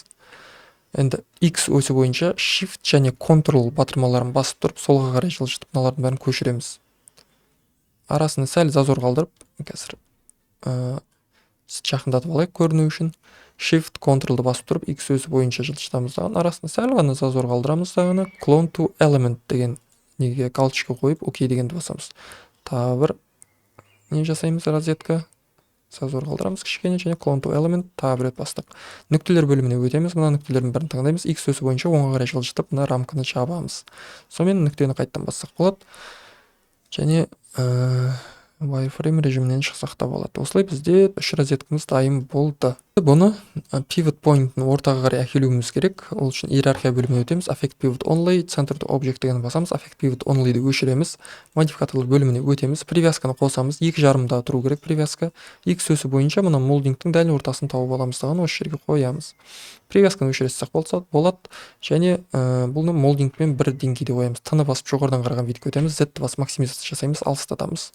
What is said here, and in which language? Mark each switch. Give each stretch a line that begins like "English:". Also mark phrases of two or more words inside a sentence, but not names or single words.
Kazakh: Енді X өсі бойынша Shift және Ctrl батырмаларын басып тұрып, солға қарай жылжытып, мыналардың бәрін көшіреміз. Арасында сәл зазор қалдырып, қазір жақындатып алайық көріну үшін.
English: Shift Ctrl-
Kazakh: ды басып тұрып, X өсі бойынша жылжытамыз даған. Арасында сәл ғана зазор қалдырамыз дағаны.
English: Clone to element
Kazakh: деген неге галочка қойып, окей дегенді басамыз. Тағы бір не жасаймыз, розетка. Зазор қалдырамыз кішкене, және
English: clone to element
Kazakh: тағы бір рет бастық. Нүктелер бөліміне өтеміз. Мына нүктелердің бәрін таңдаймыз. X өсі бойынша оңға қарай жылжытып, мына рамканы жабамыз. Сонымен нүктені қайттан бассақ болады. Және wireframe режимінен шықсақ та болады. Осылай бізде 3 розеткамыз дайын болды. Бұны
English: pivot point-
Kazakh: ын ортаға қарай әкелуіміз керек. Ол үшін иерархия бөліміне өтеміз.
English: Affect pivot only, center to object
Kazakh: дегенді басамыз.
English: Affect pivot only-ді өшіреміз.
Kazakh: Модификаторлар бөліміне өтеміз. Привязканы қосамыз. 2,5-да тұру керек привязка. X өсі бойынша мына молдингтің дәл ортасын тауып аламыз даған, осы жерге қоямыз. Привязканы өшірсек болады. Және бұны молдингпен бір деңгейде қоямыз. Тыны басып жоғарыдан қараған видке өтеміз. Z-ті басып максимизация жасаймыз, алыстатамыз.